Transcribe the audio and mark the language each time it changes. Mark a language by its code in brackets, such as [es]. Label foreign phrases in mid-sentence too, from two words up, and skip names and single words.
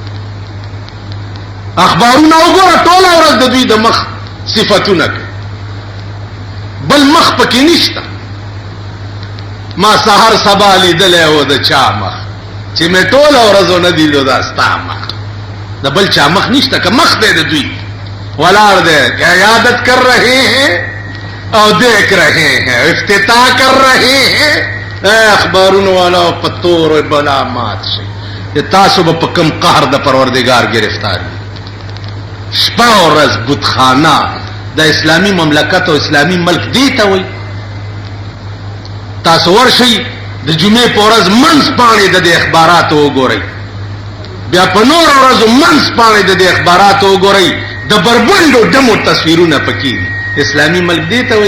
[ps] اخبارونه وګوره ټوله ورځ د دوی د مخ صفتونه کوي بل مخ پکې نشته ما سحر سبا لیدلی و د چا مخ چې مې ټوله ورځ ونه دیدو دا ستا مخ د بل چا مخ نشته که مخ دی د دوی ولاړ دی [ur] کہ عیادت کر رہے ہیں اور دیکھ رہے ہیں افتتاح کر رہے ہیں [ps] اخبارونه والا پتور بلا مات شي تاسو به په کوم قهر د پروردگار گرفتار شپه او ورځ بتخانه د اسلامی مملکت او اسلامی ملک دی ته وایي تاسو ورشئ د جمعې په ورځ منځ پاڼې د دې اخباراتو وګورئ بیا په نور ورځو منځ پاڼې د دې اخباراتو وګورئ د بربنډو ډمو تصویرونه پکې دي اسلامی ملک دی ته